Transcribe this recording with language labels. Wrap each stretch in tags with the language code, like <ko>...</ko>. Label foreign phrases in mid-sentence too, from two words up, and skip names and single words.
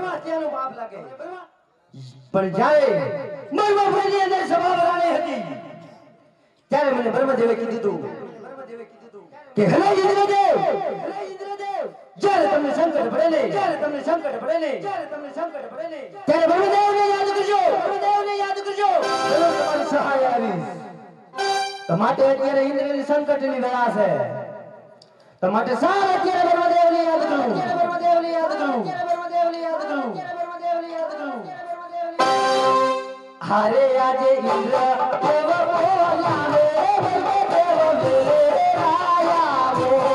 <gu>પણ જ્યારે મારા બાપની અંદર સભા ભરાણી હતી ત્યારે મને બ્રહ્મદેવે કીધું કે હે ઇન્દ્રદેવ જ્યારે તમને સંકટ પડે ને ત્યારે બ્રહ્મદેવને યાદ કરજો તમારી સહાય આવી તો માટે અત્યારે ઇન્દ્રની સંકટની વેળા છે તો માટે સાર અત્યારે બ્રહ્મદેવને યાદ કરું</gu> <hi>हारे आजे इंद्र देव बोला रे देव आया वो</hi>